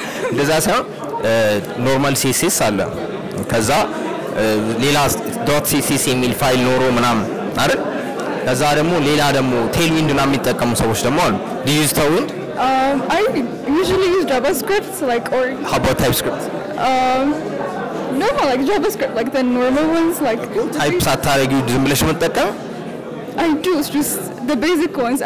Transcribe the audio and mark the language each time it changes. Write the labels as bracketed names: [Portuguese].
[Amharic] እንደዛ ሳይሆን ኖርማል ሲኤስኤስ አለ ከዛ ሌላ ዶት ሲኤስኤስ የሚል ፋይል ኖሮ ምናምን አይደል ከዛ ደግሞ ሌላ ደግሞ ቴልዊንድ እና የሚጠቀሙ ሰዎች ደግሞ አሉ [English] do you use tailwind? I usually use JavaScript like or how about TypeScript? No, like JavaScript like the normal ones like [Amharic] type ሳታረጊው ዝም ብለሽ መጠቀም [English] I do, it's just the basic ones.